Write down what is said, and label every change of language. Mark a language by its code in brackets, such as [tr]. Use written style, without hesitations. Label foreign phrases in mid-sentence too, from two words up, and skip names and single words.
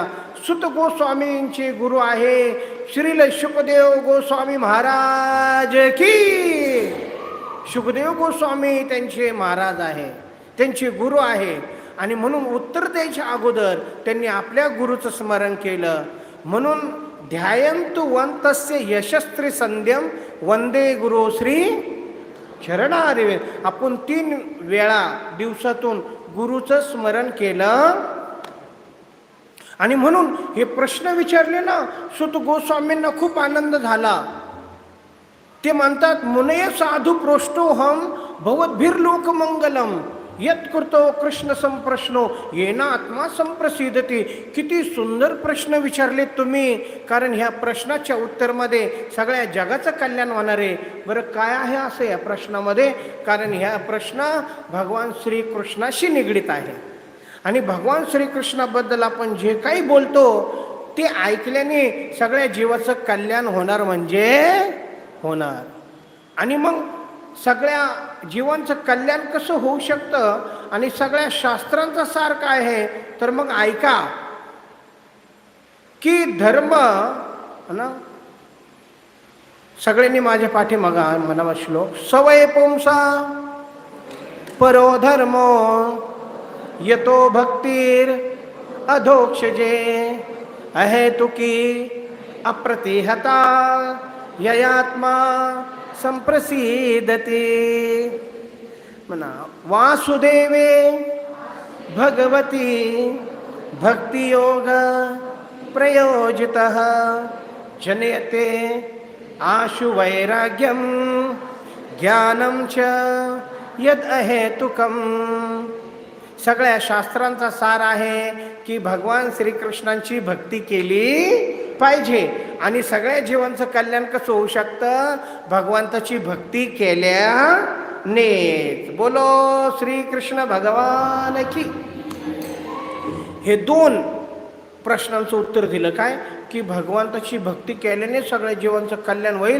[mr] सुत गोस्वामींचे गुरु आहे श्रील शुकदेव गोस्वामी महाराज की. शुकदेव गोस्वामी त्यांचे महाराज आहे, त्यांचे गुरु आहे. आणि म्हणून उत्तर द्यायच्या अगोदर त्यांनी आपल्या गुरुचं स्मरण केलं. [sa] म्हणून ध्यायंतु वंतस्य यशस्त्री संध्यम वंदे गुरु श्री चरणारविंद. [mr] आपण 3 वेळा दिवसातून गुरुचं स्मरण केलं. आणि म्हणून हे प्रश्न विचारले ना, सुत गोस्वामींना खूप आनंद झाला. ते म्हणतात, [sa] मुनय साधू प्रोष्टोहम भवद्भिर लोकमंगलम यत कृतो कृष्ण संप्रश्नो येना आत्मा संप्रसिद्धती. [mr] किती सुंदर प्रश्न विचारले तुम्ही. कारण ह्या प्रश्नाच्या उत्तरमध्ये सगळ्या जगाचं कल्याण होणार आहे. बरं, काय आहे असं या प्रश्नामध्ये? कारण ह्या प्रश्न भगवान श्रीकृष्णाशी निगडीत आहे. आणि भगवान श्रीकृष्णाबद्दल आपण जे काही बोलतो ते ऐकल्याने सगळ्या जीवाचं कल्याण होणार म्हणजे होणार. आणि मग सगळ्या जीवांचं कल्याण कसं होऊ शकतं आणि सगळ्या शास्त्रांचा सार काय आहे तर मग ऐका. की धर्म ना, सगळ्यांनी माझ्या पाठीमागा म्हणावा श्लोक. [sa] सवय पुंसा परो धर्मो यतो भक्तीर अधोक्षजे अहेतुकी अप्रतिहता ययात्मा संप्रसीदते. म्हणा वासुदेवे भगवती भक्तियोग प्रयोजितः जनयते आशु वैराग्यम ज्ञानम च यद अहेतुकम. [mr] सगळ्या शास्त्रांचा सार आहे की भगवान श्रीकृष्णांची भक्ती केली पाहिजे. आणि सगळ्या जीवांचं कल्याण कसं होऊ शकतं? भगवंताची भक्ती केल्यानेच. [hi] बोलो श्रीकृष्ण भगवान की. [mr] हे दोन प्रश्नांचं उत्तर दिलं काय की भगवंताची भक्ती केल्याने सगळ्या जीवांचं कल्याण होईल.